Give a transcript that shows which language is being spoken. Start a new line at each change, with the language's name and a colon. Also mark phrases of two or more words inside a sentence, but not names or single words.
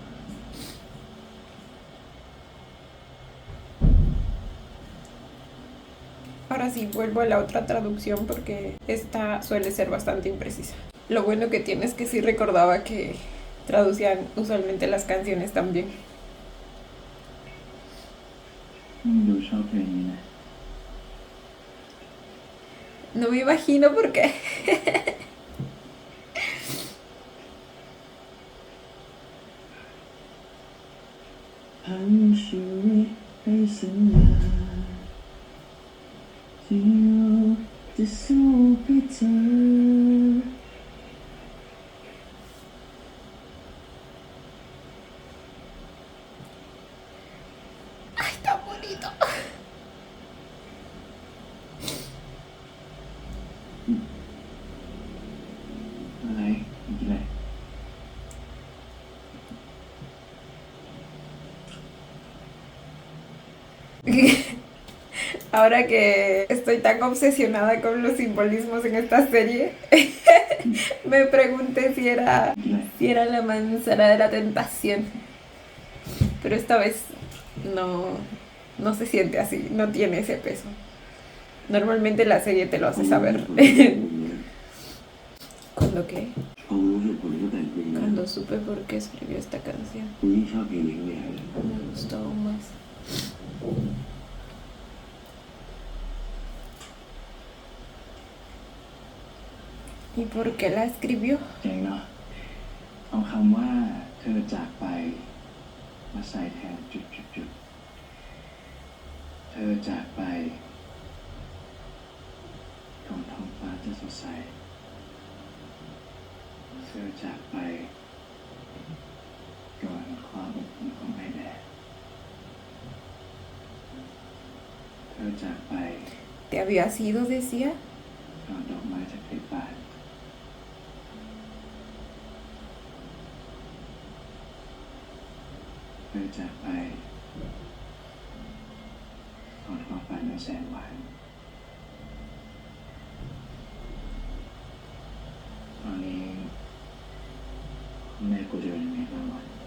Spanish: Ahora sí, vuelvo a la otra traducción porque esta suele ser bastante imprecisa. Lo bueno que tiene es que sí recordaba que traducían usualmente las canciones también.
Thai: ดูชอบเพลงนี้นะ
Spanish: No me imagino por qué.
Thai: ทั้งชีวิตให้สัญญาที่เราจะสู้เพื่อเธอ
Spanish: Ay, tan bonito.
Thai: อะไรอีกอะไร
Spanish: Ahora que estoy tan obsesionada con los simbolismos en esta serie, me pregunté si era la manzana de la tentación. Pero esta vez no se siente así, no tiene ese peso. Normalmente la serie te lo hace saber. ¿Cuándo qué?
Thai: พอรู้เหตุผลก็แต่งเพลงนะ
Spanish: Cuando supe por qué escribió esta canción.
Thai: กูยิ่งชอบเพลงนี้เข้าไปใหญ่เลย
Spanish: Me gustó aún más. ¿Y por qué la escribió?
Thai: เจ๋งเนาะเอาคำว่าเธอจากไปมาใส่แทนจุดเธอจากไปก่อนท้องฟ้าจะสดใสเธอจากไปก่อนความอบอุ่นของไอแดดเธอจากไป
Spanish: ¿Te habías ido, decía?
Thai: ก่อนดอกไม้จะผลิบานเธอจากไปก่อนความฝันจะแสนหวานตอนนี้แม่กูจะเป็นยังไงบ้างวะ